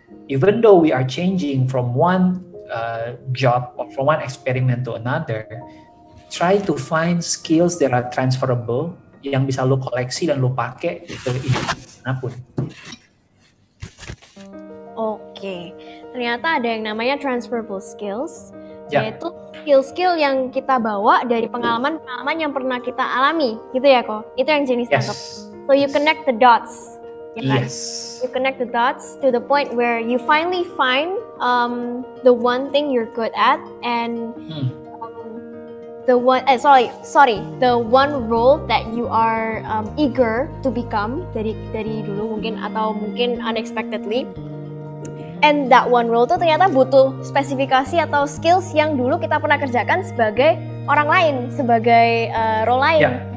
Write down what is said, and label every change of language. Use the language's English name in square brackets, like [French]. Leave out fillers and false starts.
[English] Even though we are changing from one job or from one experiment to another, try to find skills that are transferable [Indonesian] yang bisa lo koleksi dan lo pakai ke industri manapun. Oke, ternyata ada yang namanya transferable skills, yaitu skill-skill yang kita bawa dari pengalaman-pengalaman yang pernah kita alami, gitu ya kok? Itu yang jenis tangkap. [English] So you connect the dots, [Indonesian] ya kan? [English] Yes. You connect the dots to the point where you finally find the one thing you're good at and the one role that you are eager to become [Indonesian] dari dulu mungkin [English] unexpectedly. And that one role [Indonesian] tuh ternyata butuh spesifikasi atau skills yang dulu kita pernah kerjakan sebagai orang lain, sebagai role lain.